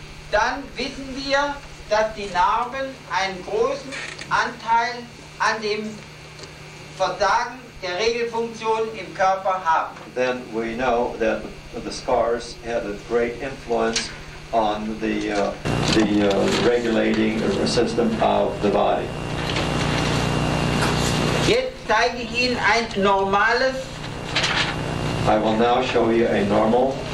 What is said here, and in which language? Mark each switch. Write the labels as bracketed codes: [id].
[de] dann wissen wir, dass die Narben einen großen Anteil an dem Versagen der Regelfunktion im Körper haben. [en] then we know that the scars had a great influence on the regulating system of the body. [de] Jetzt zeige ich Ihnen ein normales [en] I will now show you a normal